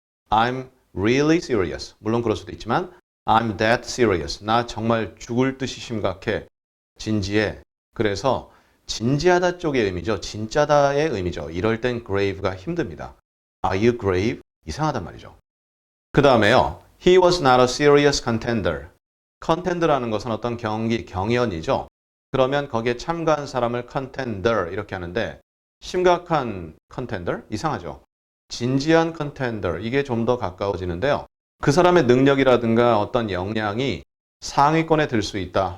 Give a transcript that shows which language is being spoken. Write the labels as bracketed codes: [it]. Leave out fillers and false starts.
[en] I'm really serious. [ko] 물론 그럴 수도 있지만 [en] I'm that serious. [ko] 나 정말 죽을 듯이 심각해. 진지해. 그래서 진지하다 쪽의 의미죠. 진짜다의 의미죠. 이럴 땐 grave가 힘듭니다. [en] Are you grave? [ko] 이상하단 말이죠. 그 다음에요. [en] He was not a serious contender. [ko] contender라는 것은 어떤 경기, 경연이죠. 그러면 거기에 참가한 사람을 contender 이렇게 하는데 심각한 contender? 이상하죠. 진지한 contender, 이게 좀 더 가까워지는데요. 그 사람의 능력이라든가 어떤 역량이 상위권에 들 수 있다.